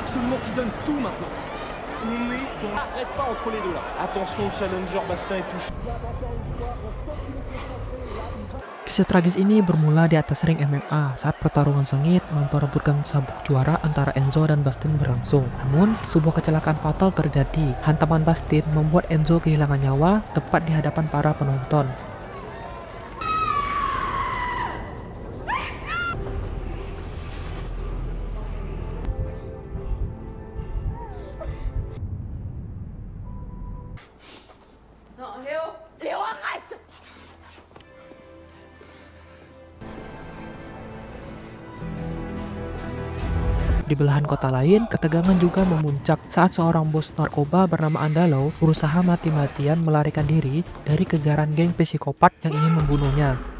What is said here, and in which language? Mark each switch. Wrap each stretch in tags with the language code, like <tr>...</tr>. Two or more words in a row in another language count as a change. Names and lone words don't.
<fr>monde qui donne tout maintenant. On est dans... Arrête pas entre les deux là. Attention, challenger Bastien est touché.</fr> <id>Kisah tragis ini bermula di atas ring MMA saat pertarungan sengit memperebutkan sabuk juara antara Enzo dan Bastin berlangsung. Namun, sebuah kecelakaan fatal terjadi. Hantaman Bastin membuat Enzo kehilangan nyawa tepat di hadapan para penonton.</id> <fr>Non, Léo! Léo, arrête!</fr> <id>Di belahan kota lain, ketegangan juga memuncak saat seorang bos narkoba bernama Andalo berusaha mati-matian melarikan diri dari kejaran geng psikopat yang ingin membunuhnya.</id>